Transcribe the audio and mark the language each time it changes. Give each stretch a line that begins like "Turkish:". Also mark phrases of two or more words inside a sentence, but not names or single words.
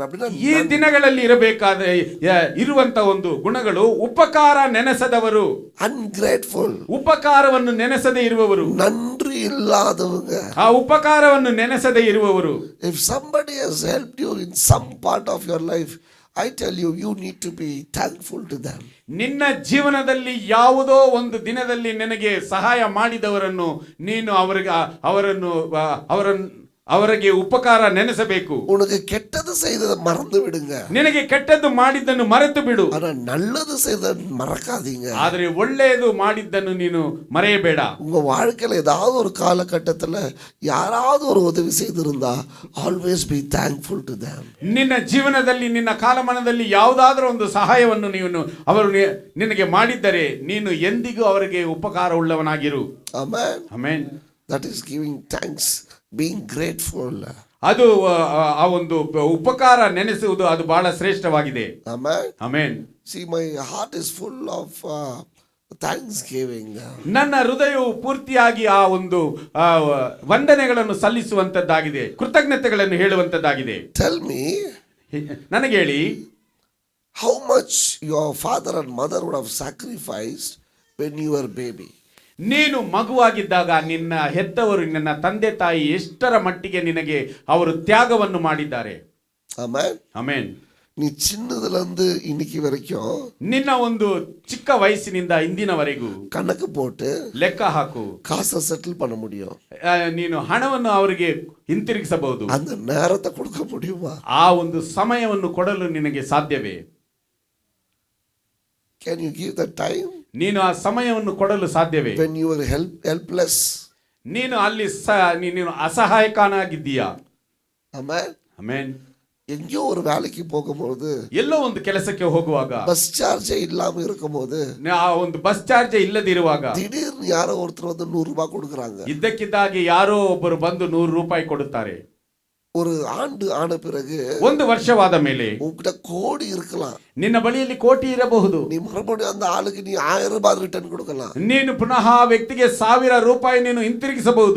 Tamil: அப்படின்னா
Kannada: ಈ ದಿನಗಳಲ್ಲಿ ಇರುವಂತ ಒಂದು ಗುಣಗಳು ಉಪಕಾರ ನೆನೆಸದವರು, ಅನ್ಗ್ರೇಟ್ಫುಲ್, ಉಪಕಾರವನ್ನು ನೆನೆಸದೇ ಇರುವವರು,
Tamil: நன்றி இல்லாதவங்க,
Kannada: ಆ ಉಪಕಾರವನ್ನು ನೆನೆಸದೇ ಇರುವವರು.
English: If somebody has helped you in some part of your life, I tell you, you need to be thankful to them.
Kannada: ನಿನ್ನ ಜೀವನದಲ್ಲಿ ಯಾವುದೋ ಒಂದು ದಿನದಲ್ಲಿ ನಿನಗೆ ಸಹಾಯ ಮಾಡಿದವರನ್ನು ನೀನು ಅವರಿಗೆ ಉಪಕಾರ ನೆನೆಸಬೇಕು.
Tamil: உனக்கு கெட்டது செய்ததை மறந்து விடுங்க.
Kannada: ನಿನಗೆ ಕೆಟ್ಟದ್ದು ಮಾಡಿದ್ದನ್ನು ಮರೆತು ಬಿಡು.
Tamil: ஆனா நல்லது செய்ததை மறக்காதீங்க.
Kannada: ಆದರೆ ಒಳ್ಳೆಯದು ಮಾಡಿದ್ದನ್ನು ನೀನು ಮರೆಯಬೇಡ.
Tamil: உங்க வாழ்க்கையில ஏதாவது ஒரு காலகட்டத்துல யாராவது ஒரு உதவி செய்திருந்தா
English: always be thankful to them.
Kannada: ನಿನ್ನ ಜೀವನದಲ್ಲಿ ನಿನ್ನ ಕಾಲಮಾನದಲ್ಲಿ ಯಾವುದಾದರೂ ಒಂದು ಸಹಾಯವನ್ನು ಅವರು ನಿನಗೆ ಮಾಡಿದ್ದರೆ ನೀನು ಎಂದಿಗೂ ಅವರಿಗೆ ಉಪಕಾರ ಉಳ್ಳವನಾಗಿರು.
English: Amen.
Kannada: ಆಮೆನ್.
English: That is giving thanks, being grateful.
Kannada: ಅದು ಆ ಒಂದು ಉಪಕಾರ ನೆನೆಸುವುದು ಅದು ಬಹಳ ಶ್ರೇಷ್ಠವಾಗಿದೆ.
English: Amen.
Kannada: ಆಮೆನ್.
English: See, my heart is full of thanksgiving.
Kannada: ನನ್ನ ಹೃದಯವು ಪೂರ್ತಿಯಾಗಿ ಆ ಒಂದು ವಂದನೆಗಳನ್ನು ಸಲ್ಲಿಸುವಂತದ್ದಾಗಿದೆ, ಕೃತಜ್ಞತೆಗಳನ್ನು ಹೇಳುವಂತದ್ದಾಗಿದೆ.
English: Tell me,
Kannada: ನನಗೆ ಹೇಳಿ,
English: how much your father and mother would have sacrificed when you were baby?
Kannada: ನೀನು ಮಗುವಾಗಿದ್ದಾಗ ನಿನ್ನ ಹೆತ್ತವರು, ನಿನ್ನ ತಂದೆ ತಾಯಿ ಎಷ್ಟರ ಮಟ್ಟಿಗೆ ನಿನಗೆ ಅವರು ತ್ಯಾಗವನ್ನು ಮಾಡಿದ್ದಾರೆ.
English: Amen.
Kannada: ಆಮೆನ್.
Tamil: நீ சின்னதுல இருந்து இன்னைக்கு வரைக்கும்
Kannada: ನಿನ್ನ ಒಂದು ಚಿಕ್ಕ ವಯಸ್ಸಿನಿಂದ ಇಂದಿನವರೆಗೂ
Tamil: கணக்கு போட்டு
Kannada: ಲೆಕ್ಕ ಹಾಕು,
Tamil: காசை செட்டில் பண்ண முடியும்.
Kannada: ನೀನು ಹಣವನ್ನು ಅವರಿಗೆ ಹಿಂತಿರುಗಿಸಬಹುದು.
Tamil: அந்த நேரத்தை கொடுக்க முடியுமா?
Kannada: ಆ ಒಂದು ಸಮಯವನ್ನು ಕೊಡಲು ನಿನಗೆ ಸಾಧ್ಯವೇ?
English: Can you give that time?
Kannada: ನೀನು ಆ ಸಮಯವನ್ನು ಕೊಡಲು ಸಾಧ್ಯವೇ?
English: When you were helpless.
Kannada: ನೀನು ಅಲ್ಲಿ ನೀನು ಅಸಹಾಯಕನಾಗಿದ್ದೀಯಾ?
English: Amen.
Kannada: ಆಮೆನ್.
Tamil: எங்கேயோ ஒரு வேலைக்கு போகும்போது,
Kannada: ಎಲ್ಲೋ ಒಂದು ಕೆಲಸಕ್ಕೆ ಹೋಗುವಾಗ,
Tamil: பஸ் சார்ஜே இல்லாம இருக்கும்போது,
Kannada: ಆ ಒಂದು ಬಸ್ ಚಾರ್ಜ್ ಇಲ್ಲದಿರುವಾಗ
Tamil: திடீர்னு யாரோ ஒருத்தர் வந்து 100 ரூபாய் கொடுக்குறாங்க.
Kannada: ಇದ್ದಕ್ಕಿದ್ದಾಗಿ ಯಾರೋ ಒಬ್ಬರು ಬಂದು 100 ರೂಪಾಯಿ ಕೊಡುತ್ತಾರೆ.
Tamil: ஒரு ஆண்டு ஆன பிறகு,
Kannada: ಒಂದು ವರ್ಷವಾದ ಮೇಲೆ
Tamil: உன்கிட்ட கோடி இருக்கலாம்,
Kannada: ನಿನ್ನ ಬಳಿಯಲ್ಲಿ ಕೋಟಿ ಇರಬಹುದು.
Tamil: நீ மறுபடியும் அந்த ஆளுக்கு நீ 1000 ரூபாய் ரிட்டர்ன் கொடுக்கலாம்.
Kannada: ನೀನು ಪುನಃ ಆ ವ್ಯಕ್ತಿಗೆ 1000 ರೂಪಾಯಿ ನೀನು ಹಿಂತಿರುಗಿಸಬಹುದು.